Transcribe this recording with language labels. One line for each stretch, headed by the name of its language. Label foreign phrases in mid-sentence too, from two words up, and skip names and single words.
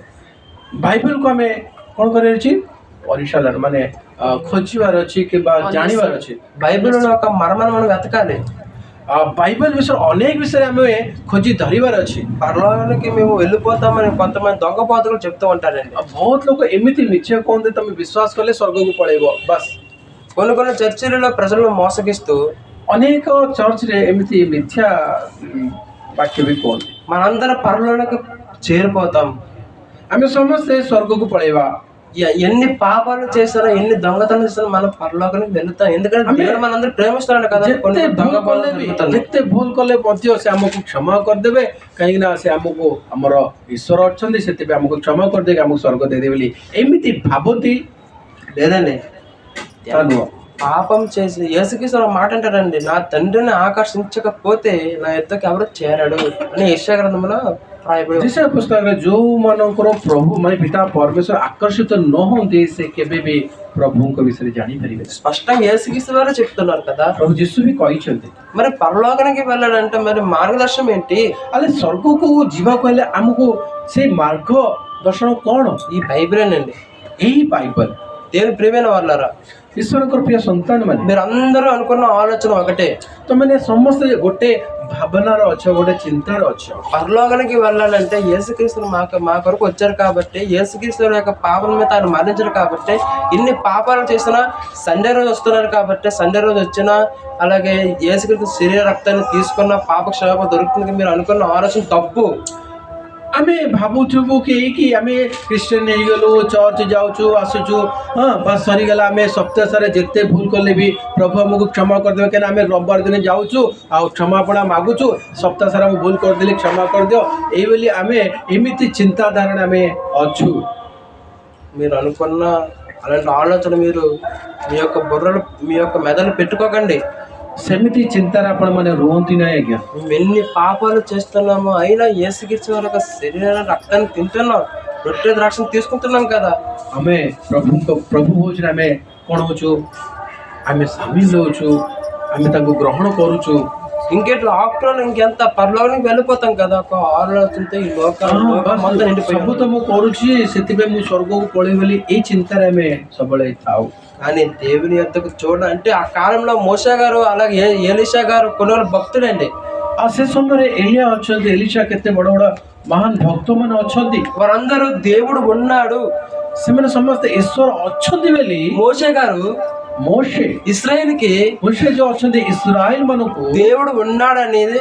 Odia: ବାଇବେଲକୁ ଆମେ କ'ଣ କରିବାର ଅଛି? ପରିଚାଳନା ମାନେ ଖୋଜିବାର ଅଛି କିମ୍ବା ଜାଣିବାର ଅଛି।
Telugu: బైబిల్లో ఒక మర్మాన్ని మనం వెతకాలి.
Odia: ବାଇବେଲ ବିଷୟରେ ଅନେକ ବିଷୟରେ ଆମେ ଖୋଜି ଧରିବାର ଅଛି।
Telugu: పరలోకానికి మేము వెళ్ళిపోతామని కొంతమంది దొంగ పోతలు చెప్తూ ఉంటారండి.
Odia: ବହୁତ ଲୋକ ଏମିତି ମିଛ କୁହନ୍ତି, ତମେ ବିଶ୍ୱାସ କଲେ ସ୍ୱର୍ଗକୁ ପଳେଇବ ବାସ୍।
Telugu: కొన్ని చర్చిలలో ప్రజలను మోసగిస్తూ
Odia: ଅନେକ ଚର୍ଚ୍ଚରେ ଏମିତି ମିଥ୍ୟା ବାକ୍ୟ ବି କୁହନ୍ତି।
Telugu: మనందరం పరలోకానికి చేరిపోతాం,
Odia: ଆମେ ସମସ୍ତେ ସ୍ୱର୍ଗକୁ ପଳେଇବା।
Telugu: ఎన్ని పాపాలు చేసినా ఎన్ని దొంగతనం చేసినా మనం పరలోకానికి వెళ్తాం. ఎందుకంటే దేవుడు మనందరూ ప్రేమిస్తున్నాడు కదా.
Odia: ଯେତେ ଭୁଲ କଲେ ମଧ୍ୟ ସେ ଆମକୁ କ୍ଷମା କରିଦେବେ, କାହିଁକି ନା ସେ ଆମକୁ ଆମର ଈଶ୍ୱର ଅଛନ୍ତି, ସେଥିପାଇଁ ଆମକୁ କ୍ଷମା କରିଦେବେ, ଆମକୁ ସ୍ୱର୍ଗ ଦେଇଦେବେ ବୋଲି ଏମିତି ଭାବନ୍ତି।
Telugu: లేదండి,
Odia: ତା ନୁହଁ।
Telugu: పాపం చేసి యేసుక్రీస్తు మాట అంటారండి, నా తండ్రిని ఆకర్షించకపోతే నా ఎద్దకు ఎవరు చేరాడు అని యెషయా గ్రంథంలో రాయబడి.
Odia: ଈଶାୟା ପୁସ୍ତକରେ ଯୋଉମାନଙ୍କର ପ୍ରଭୁ ମାନେ ପିତା ପରମେଶ୍ୱର ଆକର୍ଷିତ ନ ହୁଅନ୍ତି, ସେ କେବେ ବି ପ୍ରଭୁଙ୍କ ବିଷୟରେ ଜାଣିପାରିବେ।
Telugu: స్పష్టంగా యేసుక్రీస్తు వారు చెప్తున్నారు కదా.
Odia: ପ୍ରଭୁ ଯୀଶୁ ବି କହିଛନ୍ତି।
Telugu: మరి పరలోకానికి వెళ్ళాలంటే మరి మార్గదర్శనం ఏంటి?
Odia: ହେଲେ ସ୍ୱର୍ଗକୁ ଯିବାକୁ ହେଲେ ଆମକୁ ସେଇ ମାର୍ଗ ଦର୍ଶନ କ'ଣ?
Telugu: ఈ బైబిలేనండి.
Odia: ଏଇ ବାଇବଲ।
Telugu: దేవుని ప్రియమైన వాళ్ళారా,
Odia: ଈଶ୍ୱରଙ୍କର ପ୍ରିୟ ସନ୍ତାନ ମାନେ,
Telugu: మీరు అందరూ అనుకున్న ఆలోచన ఒకటే,
Odia: ତମାନେ ସମସ୍ତେ ଗୋଟେ ଭାବନାର ଅଛ, ଗୋଟେ ଚିନ୍ତାର ଅଛ।
Telugu: పరలోకానికి వెళ్ళాలంటే యేసుక్రీస్తు మా కొరకు వచ్చారు కాబట్టి, యేసుక్రీస్తు యొక్క పాపల మీద ఆయన మరణించారు కాబట్టి, ఇన్ని పాపాలు చేసినా సండే రోజు వస్తున్నారు కాబట్టి, సండే రోజు వచ్చినా అలాగే యేసుక్రీస్తు శరీర రక్తాన్ని తీసుకున్న పాప క్షమాపణ దొరుకుతుంది మీరు అనుకున్న ఆలోచన తప్పు.
Odia: ଆମେ ଭାବୁଥିବୁ କି ଆମେ ଖ୍ରୀଷ୍ଟିଆନ ହେଇଗଲୁ, ଚର୍ଚ୍ଚ ଯାଉଛୁ ଆସୁଛୁ, ହଁ ବାସ୍ ସରିଗଲା, ଆମେ ସପ୍ତାହ ସାରା ଯେତେ ଭୁଲ କଲେ ବି ପ୍ରଭୁ ଆମକୁ କ୍ଷମା କରିଦେବେ, କାହିଁକିନା ଆମେ ରବିବାର ଦିନ ଯାଉଛୁ ଆଉ କ୍ଷମାପଣା ମାଗୁଛୁ, ସପ୍ତାହ ସାରା ମୁଁ ଭୁଲ କରିଦେଲି କ୍ଷମା କରିଦିଅ, ଏଇଭଳି ଆମେ ଏମିତି ଚିନ୍ତାଧାରଣ ଆମେ ଅଛୁ।
Telugu: మీరు అనుకున్న అలాంటి ఆలోచన మీరు మీ యొక్క బుర్రలు మీ యొక్క మెదలు పెట్టుకోకండి.
Odia: ସେମିତି ଚିନ୍ତାରେ ଆପଣମାନେ ରୁହନ୍ତି ନାହିଁ ଆଜ୍ଞା।
Telugu: మేము ఎన్ని పాపాలు చేస్తున్నామో అయినా యేసుక్రీస్తు వారి యొక్క శరీర రక్తాన్ని తింటున్నాం, రొట్టె ద్రాక్షను తీసుకుంటున్నాం కదా।
Odia: ଆମେ ପ୍ରଭୁ ହଉଛି ଆମେ କ'ଣ ହଉଛୁ? ଆମେ ସାମିଲ ହଉଛୁ, ଆମେ ତାଙ୍କୁ ଗ୍ରହଣ କରୁଛୁ।
Telugu: ఇంకెట్లా ఆఫ్టర్ ఇంకెంత పరలోకానికి వెళ్ళిపోతాం కదా ఒక ఆలోచనతో ఈ లోకం మొత్తం నిండిపోయి
Odia: ସବୁ ତ ମୁଁ କରୁଛି, ସେଥିପାଇଁ ମୁଁ ସ୍ୱର୍ଗକୁ ପଳେଇବି ବୋଲି ଏଇ ଚିନ୍ତାରେ ଆମେ ସବୁବେଳେ ଥାଉ।
Telugu: కానీ దేవుని యొద్దకు అంటే ఆ కాలంలో మోషే గారు అలాగే ఎలీషా గారు కొన్ని భక్తులండి।
Odia: ଆଉ ସେ ସମୟରେ ଏଲିଆ ଅଛନ୍ତି, ଏଲିଶା କେତେ ବଡ଼ ବଡ଼ ମହାନ ଭକ୍ତମାନେ ଅଛନ୍ତି,
Telugu: వారందరూ దేవుడు ఉన్నాడు,
Odia: ସେମାନେ ସମସ୍ତେ ଈଶ୍ୱର ଅଛନ୍ତି ବୋଲି
Telugu: మోషే గారు
Odia: ମୋଶେ
Telugu: ఇశ్రాయేలుకి
Odia: ମୋଶେ ଯୋଉ ଅଛନ୍ତି ଇସ୍ରାଏଲ ମାନଙ୍କୁ
Telugu: దేవుడు ఉన్నాడు అనేది